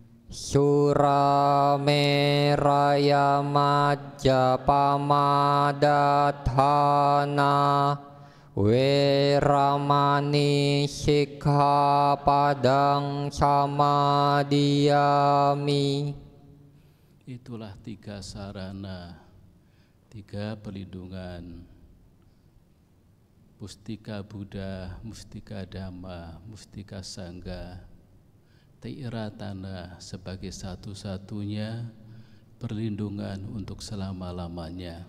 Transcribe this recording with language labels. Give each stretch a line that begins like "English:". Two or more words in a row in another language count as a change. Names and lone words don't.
Pali: Surameraya majapamadatana weramani sikkhapadang samadhiyami.
Indonesian: Itulah 3 sarana, 3 perlindungan. Mustika Buddha, Mustika Dhamma, Mustika Sangha, Tiratana sebagai satu-satunya perlindungan untuk selama-lamanya.